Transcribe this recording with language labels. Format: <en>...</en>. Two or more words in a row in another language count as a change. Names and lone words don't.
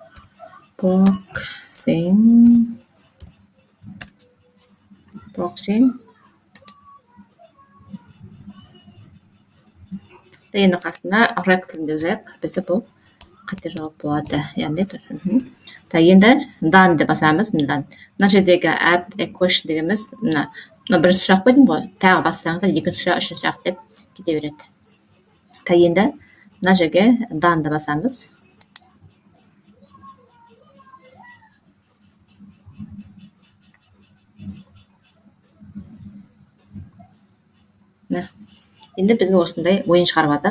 <kk>Боксинг. Енді қасында rectum деп жазайық. Бізде бұл қате жауап болады. Яғни енді done деп басамыз. Мына жердегі</kk> <en>add a question</en> <kk>дегеніміз мына бірінші сұрақ қойдым ғой. Тағы бассаңыздар екінші сұрақ, үшінші сұрақ деп кете береді. Енді мына жерге done деп басамыз. Енді бізге осындай ойын шығарып жатыр.</kk>